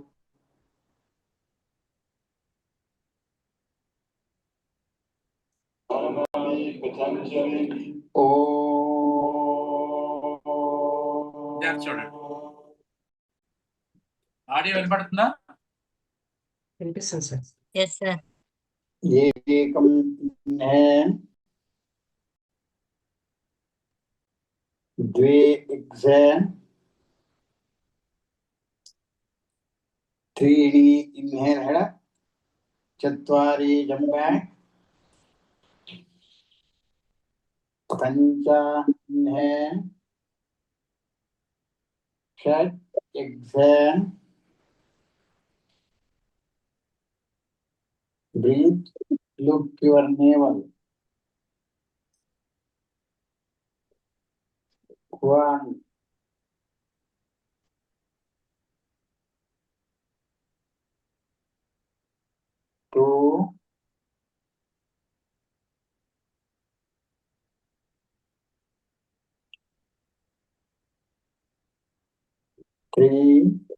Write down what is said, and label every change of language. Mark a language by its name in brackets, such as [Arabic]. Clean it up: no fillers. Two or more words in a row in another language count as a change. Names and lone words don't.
[Telugu] చూడండి, ఆడియో వినపడుతుందా? వినిపిస్తుంది సార్. [English] Yes sir. एकं इन्हेल, द्वे एक्सेल, त्रीणि inhale head, चत्वारि jump back, पञ्च इन्हेल, षट् एक्सेल, breathe, look your navel. 1, 2, 3,